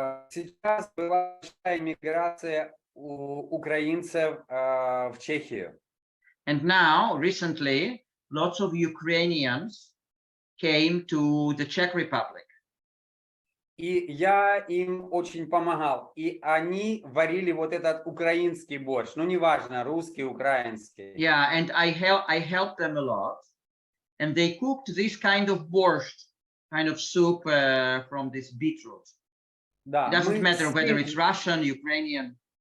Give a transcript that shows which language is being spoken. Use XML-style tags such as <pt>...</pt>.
<ru>Сейчас была большая миграция украинцев в Чехию.</ru> <en>And now, recently, lots of Ukrainians came to the Czech Republic.</en> <ru>И я им очень помогал. И они варили вот этот украинский борщ. Ну, неважно, русский, украинский.</ru> <en>Yeah, and I helped them a lot. And they cooked this kind of borscht, kind of soup from this beetroot.</en> <ru>Да,</ru> <en>it doesn't matter whether it's Russian, Ukrainian.</en>